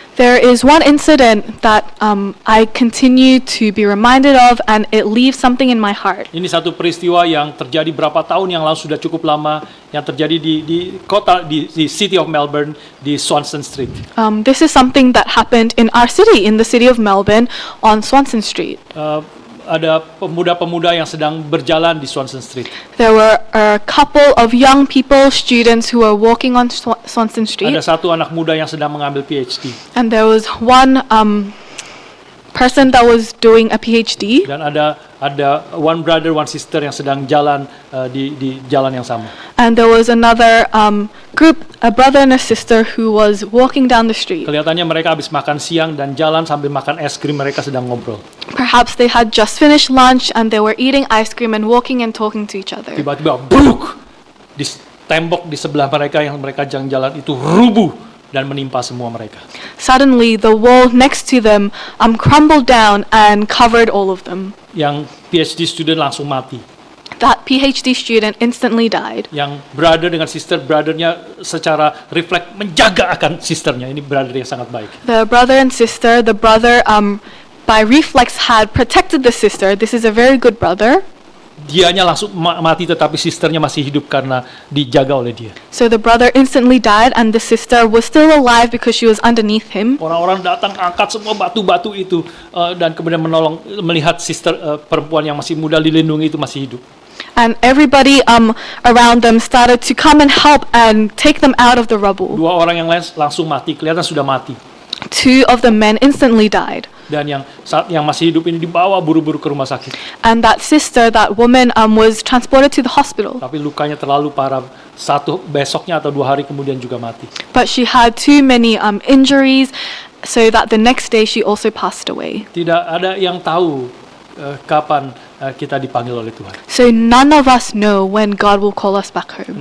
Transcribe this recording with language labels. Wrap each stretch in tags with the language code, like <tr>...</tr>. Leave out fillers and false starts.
<en>There is one incident that I continue to be reminded of, and it leaves something in my heart.</en> <id>Ini satu peristiwa yang terjadi berapa tahun yang lalu, sudah cukup lama, yang terjadi di kota di City of Melbourne, di Swanston Street.</id> <en>This is something that happened in our city, in the city of Melbourne, on Swanston Street.</en> <id>Ada pemuda-pemuda yang sedang berjalan di Swanston Street.</id> <en>There were a couple of young people, students, who were walking on Swanston Street.</en> <id>Ada satu anak muda yang sedang mengambil PhD.</id> <en>And there was one person that was doing a PhD.</en> <id>Dan ada</id> <en>one brother, one sister</en> <id>yang sedang jalan di jalan yang sama.</id> <en>And there was another group, a brother and a sister, who was walking down the street.</en> <id>Kelihatannya mereka habis makan siang dan jalan sambil makan es krim, mereka sedang ngobrol.</id> <en>Perhaps they had just finished lunch and they were eating ice cream and walking and talking to each other.</en> <id>Tiba-tiba bruk, di tembok di sebelah mereka yang mereka jalan itu rubuh dan menimpa semua mereka.</id> <en>Suddenly, the wall next to them crumbled down and covered all of them.</en> <id>Yang PhD student langsung mati.</id> <en>That PhD student instantly died.</en> <id>Yang brother dengan sister, brothernya secara refleks menjaga akan sisternya. Ini brother yang sangat baik.</id> <en>The brother and sister, the brother by reflex had protected the sister. This is a very good brother.</en> <id>Dianya langsung mati, tetapi sisternya masih hidup karena dijaga oleh dia.</id> <en>So the brother instantly died and the sister was still alive because she was underneath him.</en> <id>Orang-orang datang angkat semua batu-batu itu dan kemudian menolong, melihat sister perempuan yang masih muda dilindungi itu masih hidup.</id> <en>And everybody around them started to come and help and take them out of the rubble.</en> <id>Dua orang yang lain langsung mati, kelihatan sudah mati.</id> <en>Two of the men instantly died.</en> <id>Dan yang masih hidup ini dibawa buru-buru ke rumah sakit.</id> <en>And that sister, that woman, was transported to the hospital.</en> <id>Tapi lukanya terlalu parah. Besoknya atau 2 hari kemudian juga mati.</id> <en>But she had too many injuries, so that the next day she also passed away.</en> <id>Tidak ada yang tahu kapan kita dipanggil oleh Tuhan.</id> <en>So none of us know when God will call us back home.</en>